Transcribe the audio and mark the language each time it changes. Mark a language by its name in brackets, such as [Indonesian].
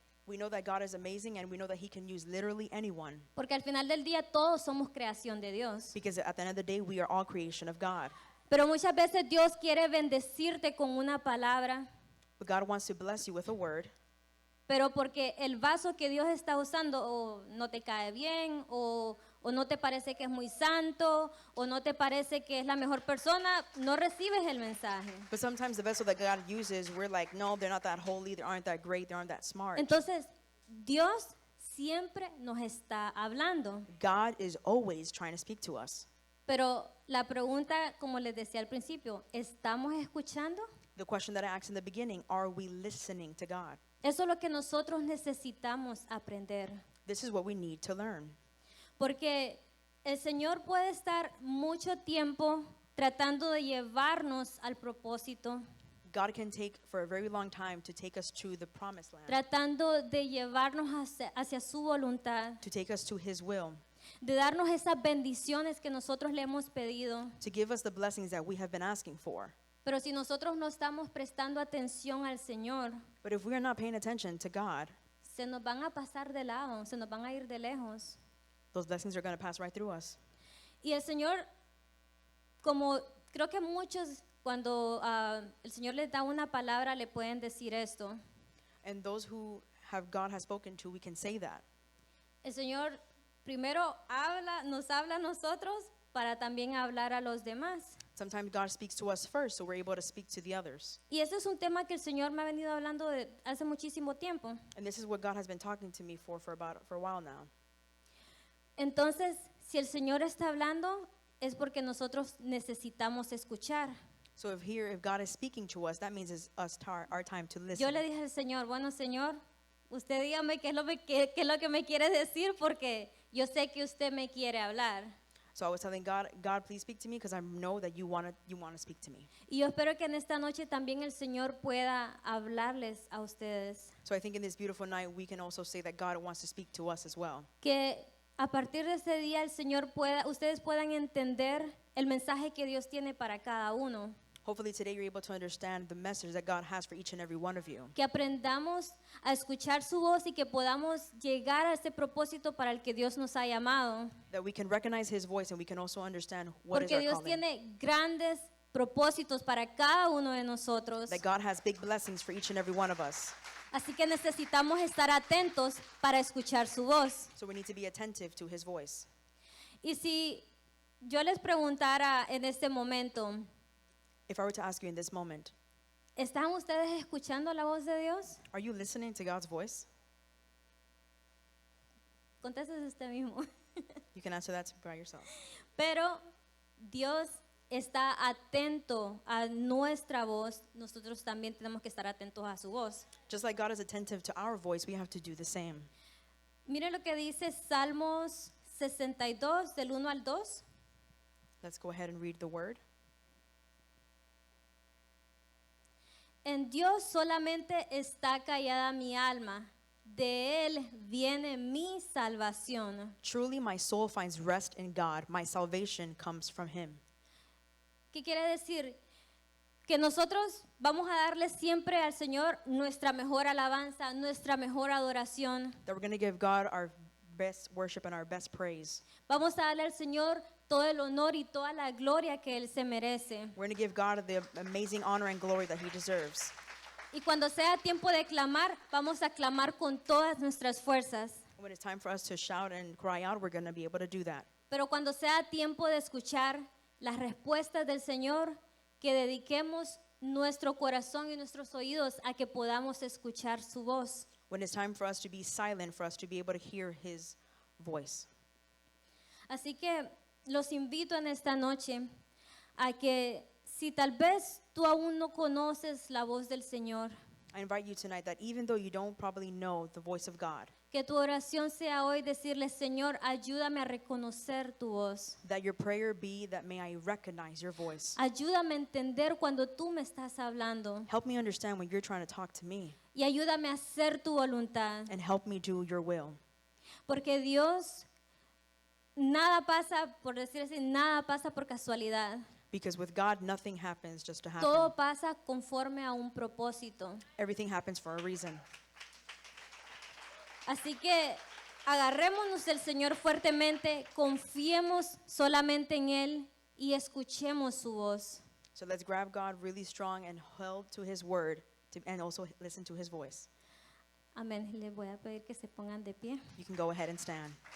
[English] We know that God is amazing, and we know that He can use literally anyone. [Spanish] porque al final del día todos somos creación de Dios. [English] Because at the end of the day, we are all creation of God. [Spanish] Pero muchas veces Dios quiere bendecirte con una palabra, [English] But God wants to bless you with a word, [Spanish] pero porque el vaso que Dios está usando o no te cae bien o no te parece que es muy santo o no te parece que es la mejor persona, no recibes el mensaje. [English] but sometimes the vessel that God uses, we're like, no, they're not that holy, they aren't that great, they aren't that smart. [Spanish] Entonces, Dios siempre nos está hablando. [English] God is always trying to speak to us. [Spanish] Pero la pregunta, como les decía al principio, ¿estamos escuchando? [English] The question that I asked in the beginning, are we listening to God? [Spanish] Eso es lo que nosotros necesitamos aprender. [English] This is what we need to learn. [Spanish] Porque el Señor puede estar mucho tiempo tratando de llevarnos al propósito, [English] God can take for a very long time to take us to the promised land, [Spanish] tratando de llevarnos hacia su voluntad, [English] to take us to His will, [Spanish] de darnos esas bendiciones que nosotros le hemos pedido. [English] to give us the blessings that we have been asking for. [Spanish] Pero si nosotros no estamos prestando atención al Señor, [English] But if we are not paying attention to God, [Spanish] se nos van a pasar de lado, se nos van a ir de lejos. [English] those blessings are going to pass right through us. [Spanish] Y el Señor, como creo que muchos cuando el Señor les da una palabra le pueden decir esto. [English] And those who have God has spoken to, we can say that. [Spanish] El Señor primero nos habla a nosotros para también hablar a los demás. [English] Sometimes God speaks to us first, so we're able to speak to the others. [Spanish] Y ese es un tema que el Señor me ha venido hablando de hace muchísimo tiempo. [English] And this is what God has been talking to me for a while now. [Spanish] Entonces, si el Señor está hablando, es porque nosotros necesitamos escuchar. [English] So if God is speaking to us, that means it's our time to [Spanish] Yo [English] listen. [Spanish] le dije al Señor, bueno, Señor, usted dígame qué es lo que me quiere decir, porque yo sé que usted me quiere hablar. [English] So I was telling God, please speak to me because I know that you want to speak to me. [Spanish] Y yo espero que en esta noche también el Señor pueda hablarles a ustedes. [English] So I think in this beautiful night, we can also say that God wants to speak to us as well. [Spanish] Que a partir de este día el Señor ustedes puedan entender el mensaje que Dios tiene para cada uno. [English] Hopefully today you're able to understand the message that God has for each and every one of you. [Spanish] Que aprendamos a escuchar su voz y que podamos llegar a ese propósito para el que Dios nos ha llamado. [English] That we can recognize His voice and we can also understand what is [Spanish] Porque [English] our [Spanish] Dios [English] calling. [Spanish] tiene grandes propósitos para cada uno de nosotros. [English] That God has big blessings for each and every one of us. [Spanish] Así que necesitamos estar atentos para escuchar su voz. [English] So we need to be attentive to His voice. [Spanish] Y si yo les preguntara en este momento, [English] If I were to ask you in this moment, [Spanish] ¿están ustedes escuchando la voz de Dios? [English] are you listening to God's voice? [Spanish] Contéstese usted mismo. [English] You can answer that by yourself. [Spanish] Pero Dios está atento a nuestra voz, nosotros también tenemos que estar atentos a su voz. [English] Just like God is attentive to our voice, we have to do the same. [Spanish] Mire lo que dice Salmos 62 del 1 al 2. [English] Let's go ahead and read the word. [Spanish] En Dios solamente está callada mi alma, de Él viene mi salvación. [English] Truly my soul finds rest in God. My salvation comes from Him. [Spanish] ¿Qué quiere decir? Que nosotros vamos a darle siempre al Señor nuestra mejor alabanza, nuestra mejor adoración. [English] That we're going to give God our best worship and our best praise. [Spanish] Vamos a darle al Señor todo el honor y toda la gloria que Él se merece. [English] We're going to give God the amazing honor and glory that He deserves. [Spanish] Y cuando sea tiempo de clamar, vamos a clamar con todas nuestras fuerzas. [English] When it's time for us to shout and cry out, we're going to be able to do that. [Spanish] Pero cuando sea tiempo de escuchar las respuestas del Señor, que dediquemos nuestro corazón y nuestros oídos a que podamos escuchar su voz. [English] When it's time for us to be silent, for us to be able to hear His voice. [Spanish] Así que los invito en esta noche a que si tal vez tú aún no conoces la voz del Señor, [English] I invite you tonight that even though you don't probably know the voice of God, [Spanish] que tu oración sea hoy decirle, Señor, ayúdame a reconocer tu voz. [English] that your prayer be that may I recognize your voice. [Spanish] Ayúdame a entender cuando tú me estás hablando [English] Help me understand when you're trying to talk to me, [Spanish] y ayúdame a hacer tu voluntad. [English] and help me do your will. [Spanish] Porque Dios, nada pasa, por decir así, nada pasa por casualidad. [English] Because with God, nothing happens just to happen. [Spanish] Todo pasa conforme a un propósito. [English] Everything happens for a reason. [Spanish] Así que agarrémonos del Señor fuertemente, confiemos solamente en Él y escuchemos su voz. [English] So let's grab God really strong and hold to His word and also listen to his voice. [Spanish] Amén. Les voy a pedir que se pongan de pie. [English] You can go ahead and stand.